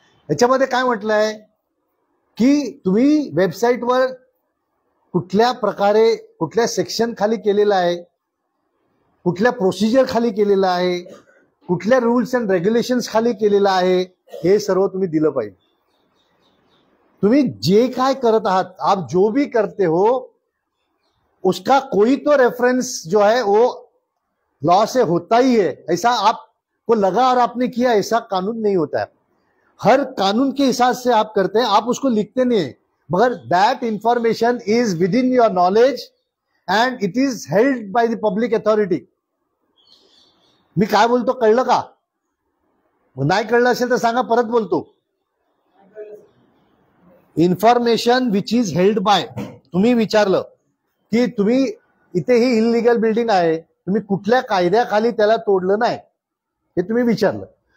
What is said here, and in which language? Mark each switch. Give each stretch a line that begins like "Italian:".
Marathi: याच्यामध्ये काय म्हटलंय की तुम्ही वेबसाईटवर कुठल्या प्रकारे कुठल्या सेक्शन खाली केलेलं आहे कुठल्या प्रोसिजर खाली केलेलं आहे, कुठल्या रूल्स अँड रेग्युलेशन्स खाली केलेलं आहे, हे सर्व तुम्ही दिलं पाहिजे. तुम्ही जे काय करत आहात,
Hindi: आप जो भी करते हो उसका कोई तो रेफरेंस जो है वो लॉ से होता ही है. ऐसा आपको लगा और आपने किया, ऐसा कानून नहीं होता है. हर कानून के हिसाब से आप करते हैं, आप उसको लिखते नहीं है, मगर
English: That information is within your knowledge and it is held by the public authority.
Marathi: मी काय बोलतो कळलं का? नाही कळलं असेल तर सांगा, परत बोलतो.
English: information which is held by,
Marathi: तुम्ही विचारलं की तुम्ही इथे ही इलिगल बिल्डिंग आहे, तुम्ही कुठल्या कायद्याखाली त्याला तोडलं नाही हे तुम्ही विचारलं.